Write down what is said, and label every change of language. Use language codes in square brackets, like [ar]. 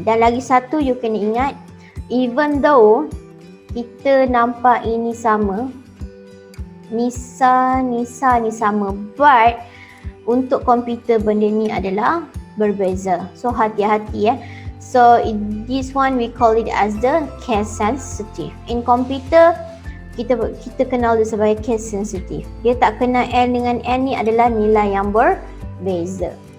[ms] Dan lagi satu you kena ingat, even though kita nampak ini sama, Nisa ni sama, but untuk komputer benda ni adalah berbeza. [en] So hati-hati So this one we call it as the case sensitive. [ms] In computer kita kenal dia sebagai case sensitive. Dia tak kena N dengan N ni adalah nilai yang berbeza.